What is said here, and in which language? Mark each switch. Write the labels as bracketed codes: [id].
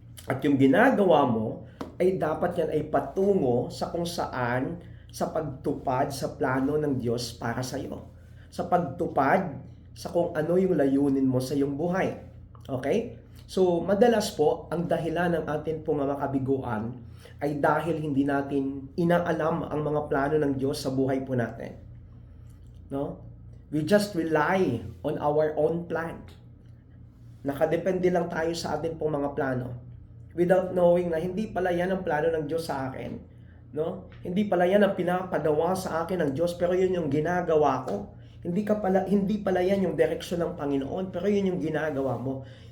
[tl] At yung ginagawa mo ay dapat yan ay patungo sa kung saan sa pagtupad sa plano ng Diyos para sa iyo. Sa pagtupad sa kung ano yung layunin mo sa iyong buhay. Okay? So, madalas po, ang dahilan ng atin pong mga kabiguan ay dahil hindi natin inaalam ang mga plano ng Diyos sa buhay po natin. No? [en] We just rely on our own plan. [tl] Nakadepende lang tayo sa atin pong mga plano. [en] Without knowing [tl] na hindi pala yan ang plano ng Diyos sa akin. No? Hindi pala yan ang pinapagawa sa akin ng Diyos, pero yun yung ginagawa ko. Hindi pala yan yung direksyon ng Panginoon, pero yun yung ginagawa mo.